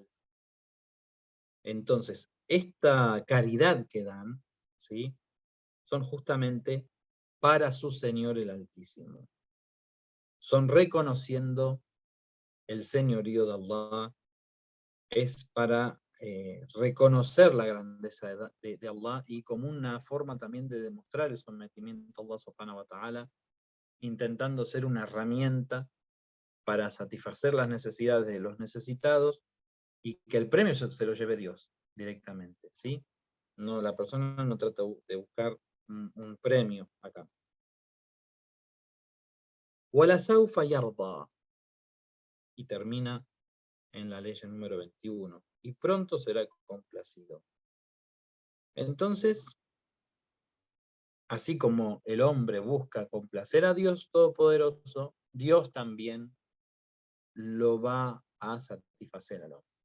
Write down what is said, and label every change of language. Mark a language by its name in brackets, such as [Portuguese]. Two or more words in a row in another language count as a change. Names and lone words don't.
[Spanish] Entonces, esta caridad que dan, ¿sí?, son justamente para su Señor el Altísimo. Son reconociendo el señorío de Allah, es para reconocer la grandeza de Allah y como una forma también de demostrar el sometimiento a [Arabic] الله سبحانه وتعالى, [Spanish] intentando ser una herramienta para satisfacer las necesidades de los necesitados y que el premio se lo lleve Dios directamente, ¿sí? No, la persona no trata de buscar un premio acá. [Arabic] وَلَسَوْفَ يَرْضَى. [Spanish] Y termina en la ley número 21. Y pronto será complacido. Entonces, así como el hombre busca complacer a Dios Todopoderoso, Dios también lo va a satisfacer al hombre.